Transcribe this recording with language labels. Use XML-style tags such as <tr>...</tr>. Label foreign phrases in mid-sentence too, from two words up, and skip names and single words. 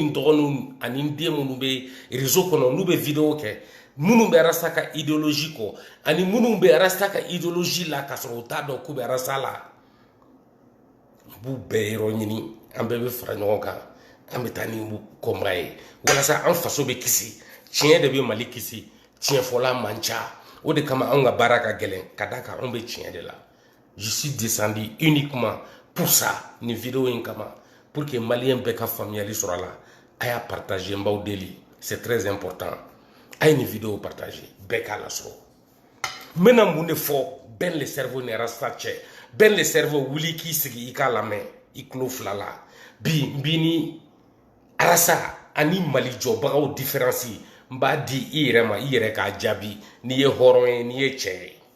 <bm>n dɔgɔninw ani n den minnu bɛ réseau kɔnɔ n'u bɛ vidéo kɛ minnu bɛ rasta ka idéologie kɔ ani minnu bɛ rasta ka idéologie la ka sɔrɔ u t'a dɔn k'u bɛ rasta la u b'u bɛɛ yɔrɔ ɲini an bɛɛ bɛ fara ɲɔgɔn kan an bɛ taa ni combat ye walasa an faso bɛ kisi tiɲɛ de bɛ Mali kisi tiɲɛfɔla man ca o de kama anw ka baara ka gɛlɛn ka da kan anw bɛ tiɲɛ de la</bm> <fr>je suis descendu uniquement pour ça</fr> <bm>ni vidéo in kama</bm> <fr>pour que</fr> <bm>malien bɛɛ ka faamuyali sɔrɔ a la a y'a partager n b'aw deli</bm> <fr>c'est très important</fr> <bm>a ye nin vidéo partager bɛɛ k'a lasɔrɔ n bɛna mun de fɔ Ben le cerveau ni rasta cɛ Ben le cerveau wuli k'i sigi i k'a lamɛn i tulo fila la bi ni arasa ani Mali jɔbagaw différence n b'a di i yɛrɛ ma i yɛrɛ k'a jaabi n'i ye hɔrɔn ye n'i ye cɛ ye</bm>